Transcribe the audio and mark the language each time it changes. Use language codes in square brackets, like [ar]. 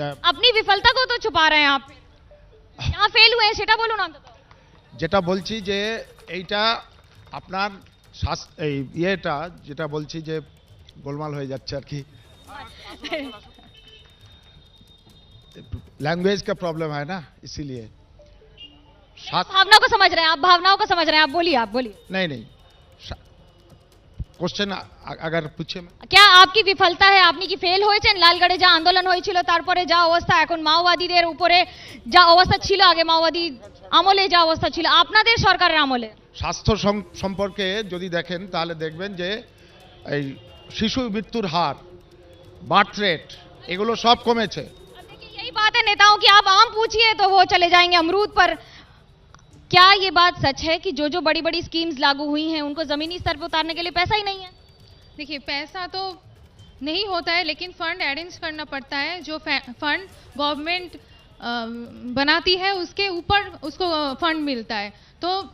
[hi] अपनी विफलता को तो छुपा रहे हैं आप। यहाँ फेल हुए हैं, [bn] सेटा बोलो ना। যেটা বলছি যে এইটা আপনার ইয়েটা যেটা বলছি যে গোলমাল হয়ে যাচ্ছে আর কি, [hi] लैंग्वेज का प्रॉब्लम है ना, इसीलिए। भावनाओं को समझ रहे हैं आप, भावनाओं को समझ रहे हैं आप, बोलिए आप बोलिए। नहीं क्वेश्चन अगर पूछे, क्या आपकी विफलता है [bn] আপনি কি ফেল হয়েছেন? লালগড়ে যা আন্দোলন হয়েছিল, তারপরে যা অবস্থা এখন মাওবাদীদের উপরে যা অবস্থা ছিল, আগে মাওবাদী আমলে যা অবস্থা ছিল, আপনাদের সরকারের আমলে স্বাস্থ্য সম্পর্কে যদি দেখেন তাহলে দেখবেন যে এই শিশু মৃত্যুর হার, বার্থ রেট, এগুলো সব কমেছে। [hi] यही बात है नेताओं की, आप आम पूछिए तो वो चले जाएंगे अमरूद पर। क्या ये बात सच है कि जो जो बड़ी बड़ी स्कीम्स लागू हुई हैं उनको जमीनी स्तर पर उतारने के लिए पैसा ही नहीं है? देखिए, पैसा तो नहीं होता है, लेकिन फंड अरेंज करना पड़ता है। जो फंड गवर्नमेंट बनाती है उसके ऊपर उसको फंड मिलता है। तो